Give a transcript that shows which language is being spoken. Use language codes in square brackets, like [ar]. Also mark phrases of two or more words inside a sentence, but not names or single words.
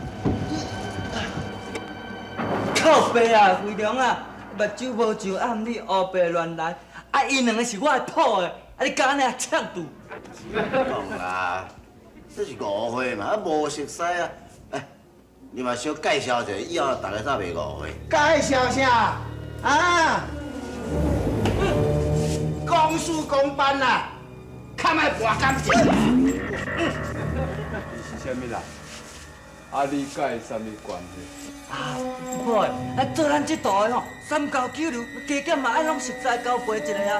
[nan] 靠背啊，飞龙啊，目睭无上暗，你黑白乱来，因两个是我的谱的，你敢安尼抢赌？讲啦，这是误会嘛，无熟悉啊。你嘛小介绍一下，以后大家才袂误会。介绍啥？ 公事公办啦，较莫博感情。你是啥物人？你甲伊啥物关系？无做咱这道的吼，三教九流，加减嘛爱拢实在交陪一个啊。